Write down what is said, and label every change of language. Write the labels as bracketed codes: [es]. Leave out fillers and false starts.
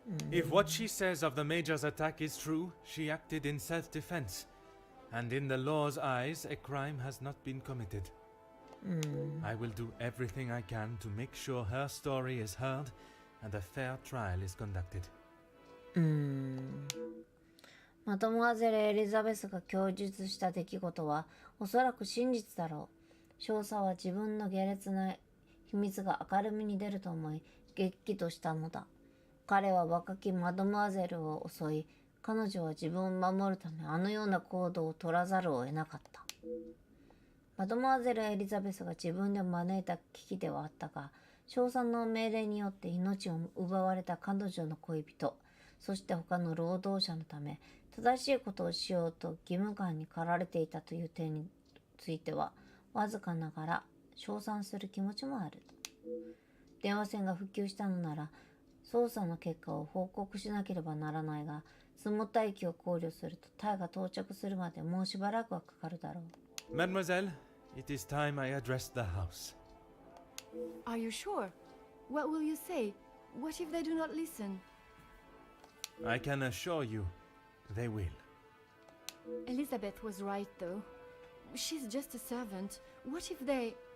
[en] If what she says of the Major's attack is true, she acted in self-defense. And in the law's eyes, a crime has not been committed. I will do everything I can to make sure her story is heard and a fair trial is conducted. [ja] マドモアゼル・エリザベスが供述した出来事はおそらく真実だろう。少佐は自分の下劣な秘密が明るみに出ると思い、激怒としたのだ。彼は若きマドモアゼルを襲い、彼女は自分を守るためあのような行動を取らざるを得なかった。マドモアゼル・エリザベスが自分で招いた危機ではあったが、少佐の命令によって命を奪われた彼女の恋人、そして他の労働者のため、正しいことをしようと義務感に駆られていたという点については、わずかながら称賛する気持ちもある。電話線が復旧したのなら、捜査の結果を報告しなければならないが、積もった駅を考慮するとタイが到着するまでもうしばらくはかかるだろう。 [en] Mademoiselle, it is time I addressed the house. Are you sure? What will you say? What if they do not listen? I can assure you, they will. Elizabeth was right, though. She's just a servant. What if they...